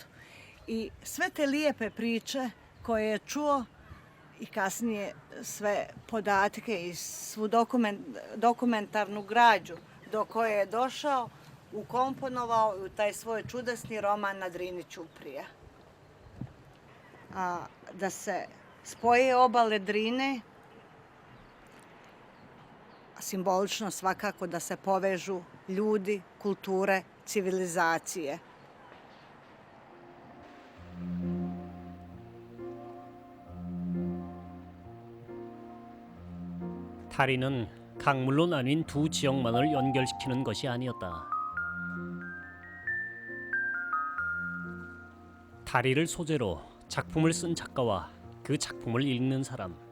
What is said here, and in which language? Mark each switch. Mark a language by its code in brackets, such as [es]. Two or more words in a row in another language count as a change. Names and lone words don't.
[bs] I sve te lijepe priče koje je čuo i kasnije sve podatke i svu dokumentarnu građu do koje je došao, ukomponovao u taj svoj čudesni roman Na Drini ćuprija. Da se spoje obale Drine, simbolično svakako da se povežu ljudi, kulture, civilizacije. [ko] 다리는 강물로 나뉜 두 지역만을 연결시키는 것이 아니었다. 다리를 소재로 작품을 쓴 작가와 그 작품을 읽는 사람.